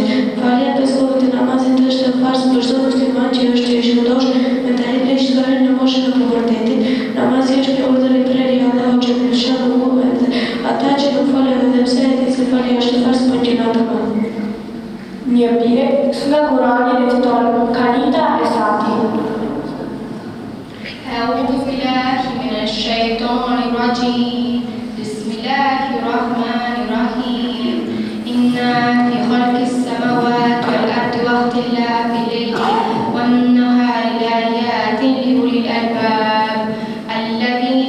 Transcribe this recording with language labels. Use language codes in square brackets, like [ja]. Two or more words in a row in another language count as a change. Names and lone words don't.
[sq] Falja e pesë kohëve të namazit është farz për çdo musliman që është i shëndosh me të rrjedhshëm në moshën e pubertetit. Namazi është një urdhër i prerë i Allahut që përshëndet ata që nuk falen edhe pse e dinë se falja është farz për gjinat të madhe. Një pjesë nga Kurani reciton Kanita e Sati. [ar] أعوذ بالله من الشيطان الرجيم بسم الله الرحمن الرحيم إنا في خلق السماوات والأرض واختلاف الليل والنهار لآيات لأولي الألباب الذين